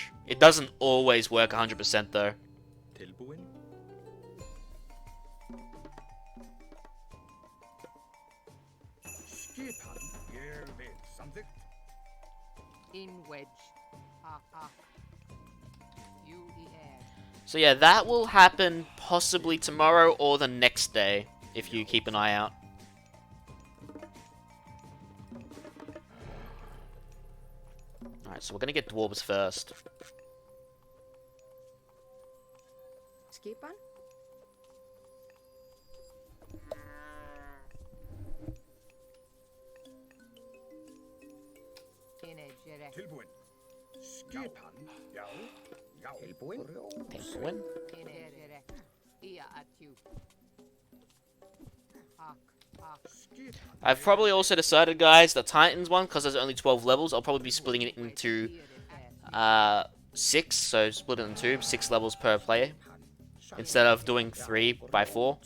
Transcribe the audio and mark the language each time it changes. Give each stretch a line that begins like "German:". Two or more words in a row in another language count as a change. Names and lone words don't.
English: It doesn't always work 100% though. So yeah, that will happen possibly tomorrow or the next day, if you keep an eye out. Alright, so we're gonna get dwarves first.
Icelandic: Skipan? Tilbúin. Skipan. Já. Já. Tilbúin. Tilbúin.
English: I've probably also decided, guys, the Titans one, because there's only 12 levels, I'll probably be splitting it into 6, so split it in 2, 6 levels per player, instead of doing 3 by 4.